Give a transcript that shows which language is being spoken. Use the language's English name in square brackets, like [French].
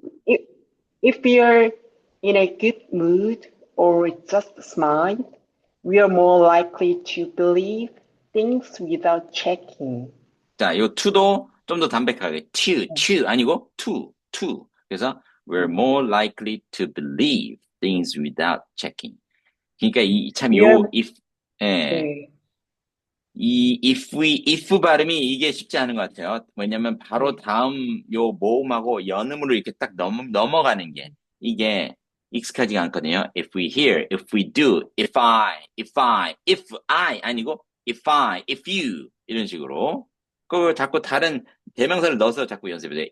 [English] If, if we are in a good mood or just smile, we are more likely to believe things without checking. [Korean] 자, 요 to도 좀 더 담백하게. to 아니고 to. 그래서 [English] we're more likely to believe things without checking. [Korean] 그러니까 참 [English] We are, [Korean] 예. 네, if 발음이 이게 쉽지 않은 것 같아요. 왜냐면 바로 네. 다음 요 모음하고 연음으로 이렇게 딱 넘어가는 게 이게 익숙하지가 않거든요. [English] If we hear, if we do, if I [Korean] 아니고 [English] if you [Korean] 이런 식으로 그걸 자꾸 다른 대명사를 넣어서 자꾸 연습해요.